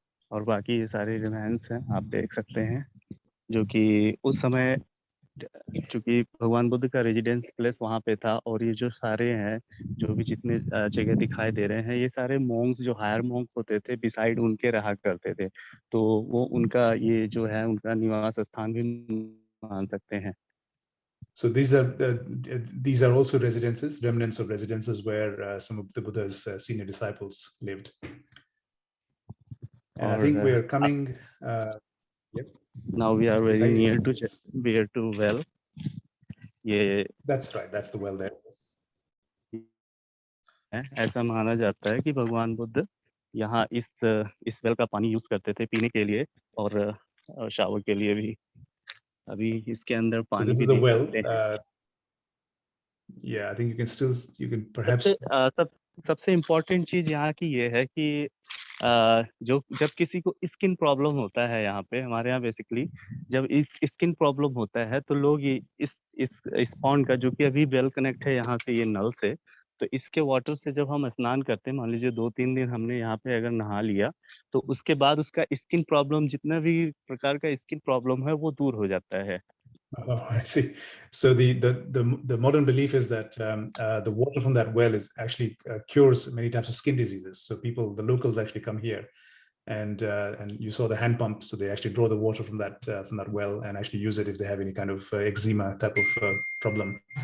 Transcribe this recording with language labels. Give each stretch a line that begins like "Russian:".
Hindi: और बाकी ये सारे रिमाइंस हैं, आप देख सकते हैं, जो कि उस समय चूंकि भगवान बुद्ध का रेजिडेंस प्लेस वहाँ पे था, और ये जो सारे हैं, जो भी जितने जगह दिखाई दे रहे हैं, ये सारे मॉन्क्स जो हायर मॉन्क होते थे बिसाइड उनके रहा करते थे, तो वो उनका ये जो है उनका निवास स्थान भी मान सकते हैं।
English: So these are also residences, remnants of residences where some of the Buddha's senior disciples lived. And I think we are coming. Yep. Now we are very near to well.
Hindi: ये
English: That's right. That's the well there.
Hindi: ऐसा माना जाता है कि भगवान बुद्ध यहाँ इस well का पानी यूज करते थे पीने के लिए और शावर के लिए भी। अभी इसके अंदर पानी भी देख सकते हैं।
English: Yeah, I think you can perhaps.
Hindi: सबसे इम्पोर्टेंट चीज यहाँ की ये है कि जब किसी को स्किन प्रॉब्लम होता है यहाँ पे, हमारे यहाँ बेसिकली जब इस स्किन प्रॉब्लम होता है तो लोग ये इस पॉन्ड का, जो कि अभी वेल कनेक्ट है यहाँ से ये नल से, तो इसके वाटर से जब हम स्नान करते हैं, मान लीजिए 2-3 दिन हमने यहाँ पे अगर नहा लिया, तो उसके बाद उसका स्किन प्रॉब्लम, जितना भी प्रकार का स्किन प्रॉब्लम है, वो दूर हो जाता है।
English: Oh, I see. So the modern belief is that the water from that well is actually cures many types of skin diseases. So the locals actually come here, and you saw the hand pump. So they actually draw the water from that well and actually use it if they have any kind of eczema type of problem.